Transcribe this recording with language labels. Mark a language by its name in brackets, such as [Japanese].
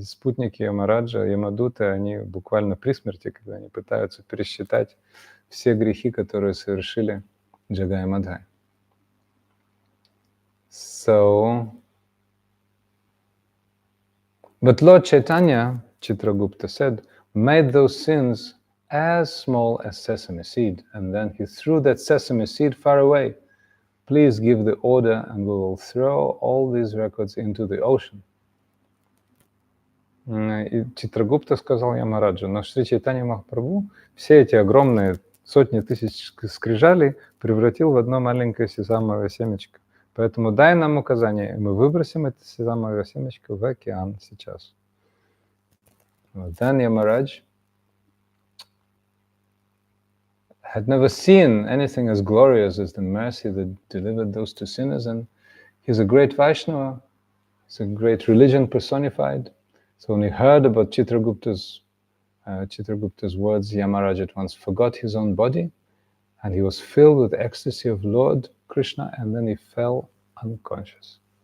[Russian] Спутники Ямараджа, Ямадуты, они буквально при смерти, когда они пытаются пересчитать все грехи, которые совершили Jagai и Madhai. [English] So, but Lord Chaitanya, Chitragupta said, made those sins as small as sesame seed, and then he threw that sesame seed far away. Please give the order and we will throw all these records into the ocean. [Russian] И Читрагупта сказал Ямараджу, но Шри Чайтанья Махапрабху все эти огромные сотни тысяч скрижалей превратил в одно маленькое сезамовое семечко. Поэтому дай нам указание, и мы выбросим это сезамовое семечко в океан сейчас. [English] Then Yamaraj had never seen anything as glorious as the mercy that delivered those two sinners, and he's a great Vaishnava, he's a great religion personified. So when he heard about Chitragupta's words, Yamaraj at once forgot his own body, and he was filled with ecstasy of Lord Krishna, and then he fell unconscious.